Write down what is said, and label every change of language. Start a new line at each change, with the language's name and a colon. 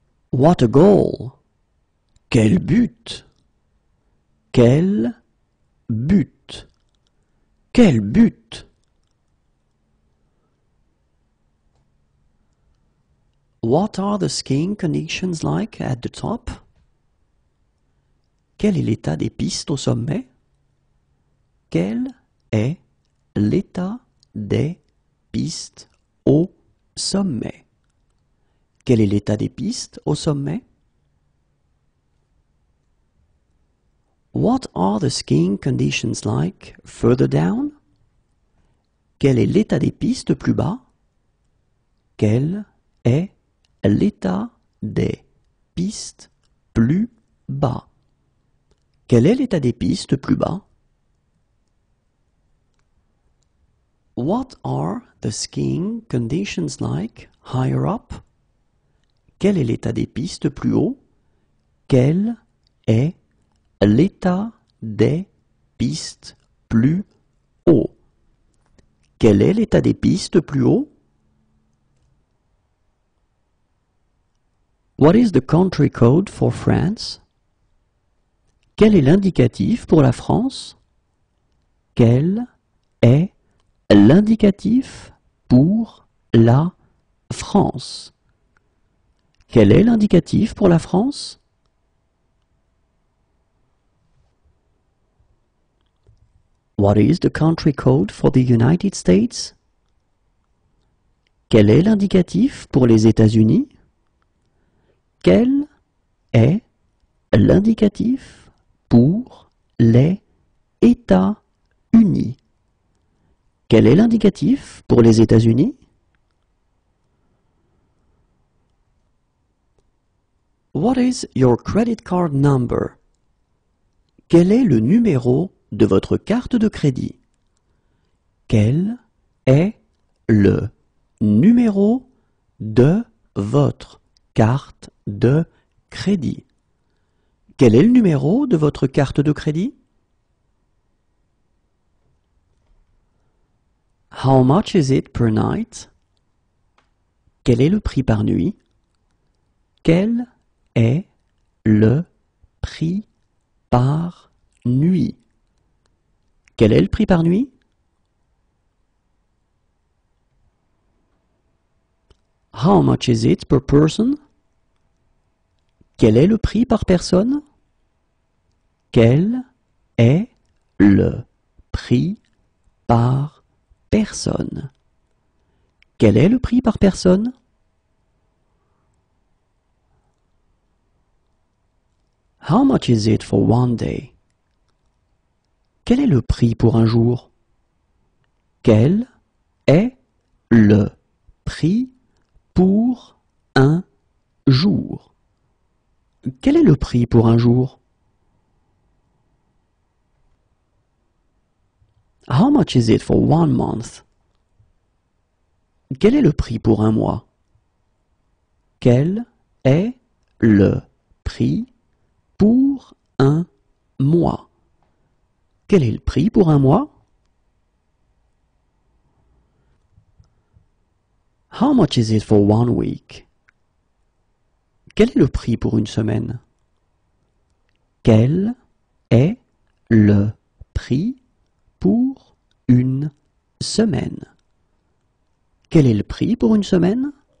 English: What a goal!
French: Quel but! Quel but! Quel but!
English: What are the skiing conditions like at the top?
French: Quel est l'état des pistes au sommet? Quel est l'état des pistes au sommet? Quel est l'état des pistes au sommet?
English: What are the skiing conditions like further down?
French: Quel est l'état des pistes plus bas? Quel est l'état des pistes plus bas? Quel est l'état des pistes plus bas?
English: What are the skiing conditions like higher up?
French: Quel est l'état des pistes plus haut? Quel est l'état des pistes plus haut? Quel est l'état des pistes plus haut?
English: What is the country code for France?
French: Quel est l'indicatif pour la France? Quel est l'indicatif pour la France? Quel est l'indicatif pour la France?
English: What is the country code for the United States?
French: Quel est l'indicatif pour les États-Unis? Quel est l'indicatif pour les États-Unis? Quel est l'indicatif pour les États-Unis?
English: What is your credit card number?
French: Quel est le numéro de votre carte de crédit? Quel est le numéro de votre carte de crédit? Quel est le numéro de votre carte de crédit?
English: How much is it per night?
French: Quel est le prix par nuit? Quel est le prix par nuit? Quel est le prix par nuit?
English: How much is it per person?
French: Quel est le prix par personne? Quel est le prix par personne? Quel est le prix par personne?
English: How much is it for one day?
French: Quel est le prix pour un jour? Quel est le prix pour un jour? Quel est le prix pour un jour?
English: How much is it for one month?
French: Quel est le prix pour un mois? Quel est le prix pour un mois? Quel est le prix pour un mois?
English: How much is it for one week?
French: Quel est le prix pour une semaine? Quel est le prix pour une semaine? Quel est le prix pour une semaine?